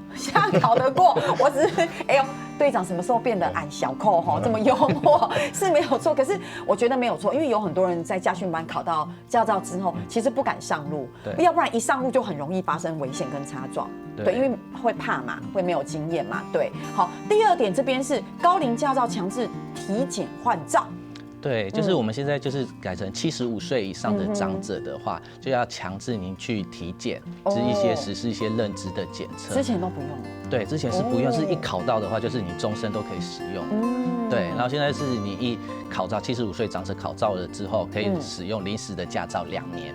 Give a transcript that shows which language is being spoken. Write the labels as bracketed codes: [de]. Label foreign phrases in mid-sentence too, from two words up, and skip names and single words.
[zh] 現在考得過，我只是隊長什麼時候變得俺小扣這麼幽默是沒有錯，可是我覺得沒有錯，因為有很多人在駕訓班考到駕照之後，其實不敢上路，要不然一上路就很容易發生危險跟擦撞。對，因為會怕嘛，會沒有經驗嘛。對，好，第二點這邊是高齡駕照強制體檢換照。对，就是我们现在就是改成75岁以上的长者的话，就要强制您去体检，实施一些认知的检测。之前都不用。对，之前是不用，是一考到的话，就是你终身都可以使用。对，然后现在是你一考照，75岁长者考照了之后，可以使用临时的驾照2年。